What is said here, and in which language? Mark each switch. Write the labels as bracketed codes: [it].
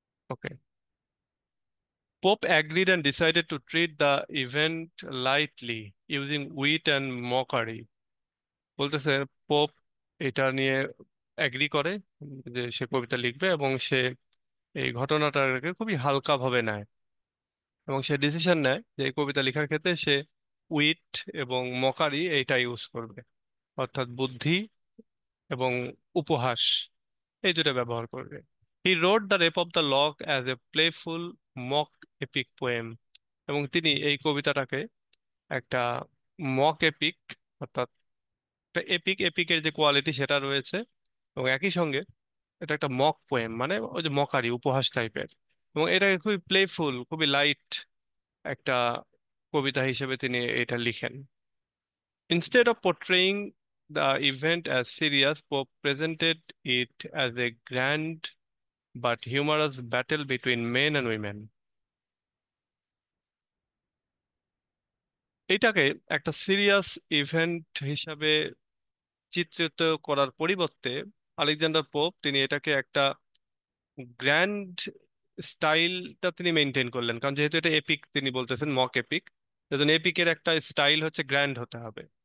[en] Okay, Pope agreed and decided to treat the event lightly, using wit and mockery. [bn] বলতেছে pope এটা নিয়ে agri করে যে সে কবিতা লিখবে, এবং সে এই ঘটনাটাকে খুবই হালকা ভাবে নেয়। এবং সে ডিসিশন নেয় যে এই কবিতা লেখার ক্ষেত্রে সে উইট এবং মকারি এইটা ইউজ করবে, অর্থাৎ বুদ্ধি এবং উপহাস, এই দুটো ব্যবহার করবে। [en] He wrote the Rape of the Lock as a playful mock epic poem. [bn] এবং তিনি এই কবিতাটাকে একটা মক এপিক, অর্থাৎ একটা এপিকের যে কোয়ালিটি সেটা রয়েছে, এবং একই সঙ্গে এটা একটা মক পোয়েম, মানে ওই যে মকারি উপহাস টাইপের, এবং এটাকে খুবই প্লেফুল, খুবই লাইট একটা কবিতা হিসেবে তিনি এটা লিখেন। [en] Instead of portraying the event as serious, Pope presented it as a grand but humorous battle between men and women. [bn] এটাকে একটা সিরিয়াস ইভেন্ট হিসাবে চিত্রিত করার পরিবর্তে আলেকজান্ডার পোপ তিনি এটাকে একটা গ্র্যান্ড স্টাইলটা তিনি মেনটেন করলেন, কারণ যেহেতু এটা এপিক তিনি বলতেছেন মক এপিক, সেজন্য এপিকের একটা স্টাইল হচ্ছে গ্র্যান্ড হতে হবে।